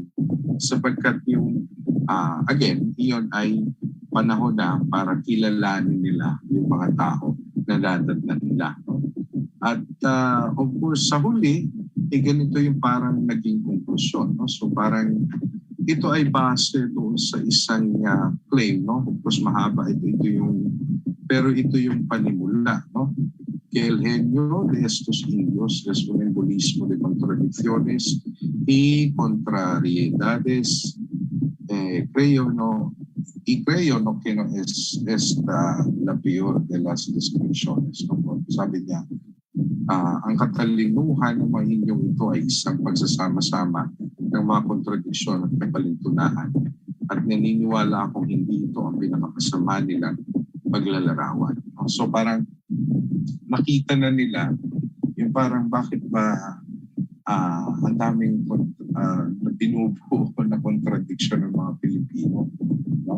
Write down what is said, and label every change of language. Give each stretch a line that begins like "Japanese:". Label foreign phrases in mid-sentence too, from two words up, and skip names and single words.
Filipino: Sapagkat yung, again, iyon ay panahon na para kilalanin nila yung mga tao na nadatnan nila. No? At
English: of course,
Filipino: sa huli, ganito yung parang naging konklusyon. No? So parang ito ay base doon sa isang claim, no?
English: Of course,
Filipino: mahaba pero ito yung panimula, no?
Spanish: Que el genio de estos indios es un embolismo de contradicciones y contrariedades. Creo no que no es la peor de las descripciones, no?
Filipino: Sabi niya, ang katalinuhan ng mga inyong ito ay isang pagsasama-sama ng mga kontradiksyon at kapalintunahan at naniniwala akong hindi ito ang pinakakasama nilang paglalarawan. So parang nakita na nila yung parang bakit ba ang daming binubuo na kontradiksyon ng mga Pilipino, no?